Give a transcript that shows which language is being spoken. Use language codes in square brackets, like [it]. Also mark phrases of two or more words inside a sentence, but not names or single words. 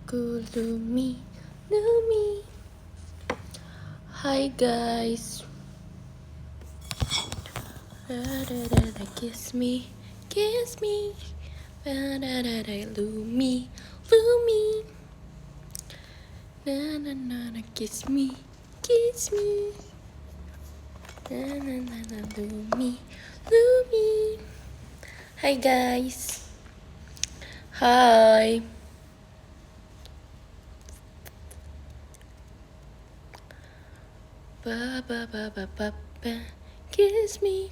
[en] Aku Lumi, Lumi. Hi guys. Kiss me, kiss me. Lumi, Lumi. Kiss me, kiss me. Lumi, Lumi. Hi guys. Hi. Kiss me.